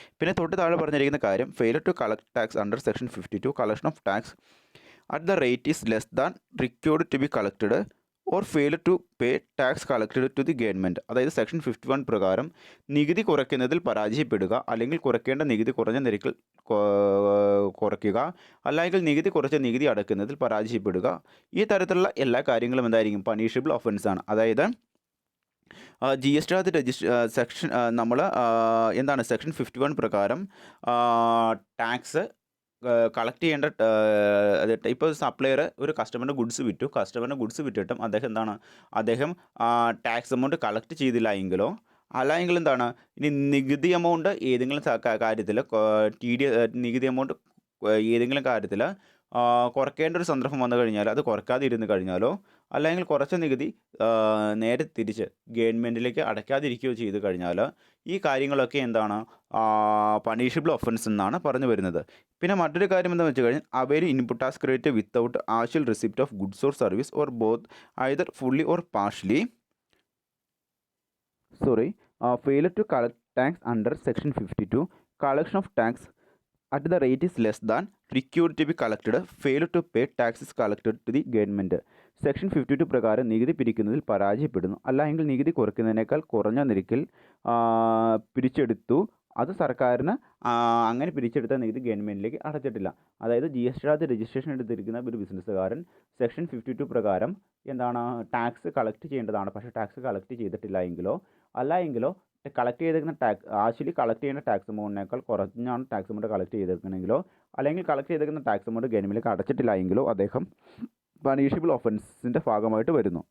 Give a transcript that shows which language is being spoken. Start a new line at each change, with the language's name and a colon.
Malayalam: പിന്നെ തൊട്ട് താഴെ പറഞ്ഞിരിക്കുന്ന കാര്യം,
English: Failure to collect tax under section 52 collection of tax at the rate is less than required to be collected or failure to pay tax collected to the government.
Malayalam: അതായത് section 51 പ്രകാരം നികുതി കുറയ്ക്കുന്നതിൽ പരാജയപ്പെടുക, അല്ലെങ്കിൽ കുറയ്ക്കേണ്ട നികുതി കുറഞ്ഞ നിരക്കിൽ കുറയ്ക്കുക, അല്ലെങ്കിൽ നികുതി കുറച്ച നികുതി അടയ്ക്കുന്നതിൽ പരാജയപ്പെടുക, ഈ തരത്തിലുള്ള എല്ലാ കാര്യങ്ങളും എന്തായിരിക്കും, പണിഷബിൾ ഒഫൻസ് ആണ്. അതായത് ജി എസ് ടി സെക്ഷൻ എന്താണ് സെക്ഷൻ 51 പ്രകാരം ടാക്സ് കളക്ട് ചെയ്യേണ്ട, ഇപ്പോൾ സപ്ലയർ ഒരു കസ്റ്റമറിന് ഗുഡ്സ് വിറ്റിട്ടും അദ്ദേഹം ടാക്സ് എമൗണ്ട് കളക്ട് ചെയ്തില്ല എങ്കിലോ അല്ലെങ്കിൽ എന്താണ്, ഇനി നികുതി എമൗണ്ട് ഏതെങ്കിലും കാര്യത്തിൽ നികുതി എമൗണ്ട് ഏതെങ്കിലും കാര്യത്തിൽ കുറയ്ക്കേണ്ട ഒരു സന്ദർഭം വന്നു കഴിഞ്ഞാൽ അത് കുറയ്ക്കാതെ ഇരുന്ന് കഴിഞ്ഞാലോ അല്ലെങ്കിൽ കുറച്ച നികുതി നേരെ തിരിച്ച് ഗവൺമെൻറ്റിലേക്ക് അടയ്ക്കാതിരിക്കുകയോ ചെയ്ത് കഴിഞ്ഞാൽ ഈ കാര്യങ്ങളൊക്കെ എന്താണ്, പണിഷബിൾ ഒഫൻസ് എന്നാണ് പറഞ്ഞു വരുന്നത്. പിന്നെ മറ്റൊരു കാര്യം എന്താണെന്ന് വെച്ച് കഴിഞ്ഞാൽ, അവര്
English: Input tax credit without actual receipt of goods or service or both either fully or partially failure to collect tax under section 52 collection of tax at the rate is less than required to be collected, failure to pay taxes collected to the government.
Malayalam: Section 52 പ്രകാരം നികുതി പിരിക്കുന്നതിൽ പരാജയപ്പെടുന്നു, അല്ലെങ്കിൽ നികുതി കുറയ്ക്കുന്നതിനേക്കാൾ കുറഞ്ഞ നിരക്കിൽ പിരിച്ചെടുത്തു, അത് സർക്കാരിന് അങ്ങനെ പിരിച്ചെടുത്ത നികുതി ഗവൺമെൻറ്റിലേക്ക് അടച്ചിട്ടില്ല. അതായത് ജി എസ് ടി രജിസ്ട്രേഷൻ എടുത്തിരിക്കുന്ന ഒരു ബിസിനസ്സുകാരൻ സെക്ഷൻ 52 പ്രകാരം എന്താണ്, ടാക്സ് കളക്ട് ചെയ്യേണ്ടതാണ്, പക്ഷേ ടാക്സ് കളക്ട് ചെയ്തിട്ടില്ല എങ്കിലോ കളക്ട് ചെയ്തിരിക്കുന്ന ടാക്സ് കളക്ട് ചെയ്യുന്ന ടാക്സ് എമൗണ്ടിനേക്കാൾ കുറഞ്ഞാണ് ടാക്സ് എമൗണ്ട് കളക്ട് ചെയ്തിരിക്കണമെങ്കിലോ അല്ലെങ്കിൽ കളക്ട് ചെയ്തിരിക്കുന്ന ടാക്സ് എമൗണ്ട് ഗവൺമെൻറ്റിലേക്ക് അടച്ചിട്ടില്ല എങ്കിലോ അദ്ദേഹം പണിഷബിൾ ഒഫൻസിൻ്റെ ഭാഗമായിട്ട് വരുന്നു.